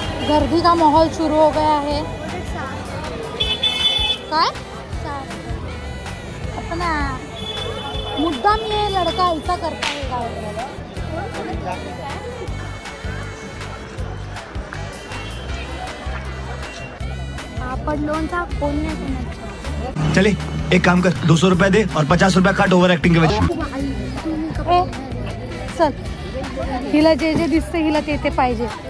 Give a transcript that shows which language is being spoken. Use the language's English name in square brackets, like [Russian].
[Hindi] गर्दी का माहौल शुरू हो गया है. काय अपना मुद्दाम ये लड़का ऐसा करता है. [Marathi] पापड लोणचा कोण नाही कोणाचा. [Hindi] चले एक काम कर, 200 रुपया दे और 50 रुपया काट ओवर एक्टिंग के वजह. [Marathi] चल, हिला जे जे दिसतं हिला ते ते पाहिजे.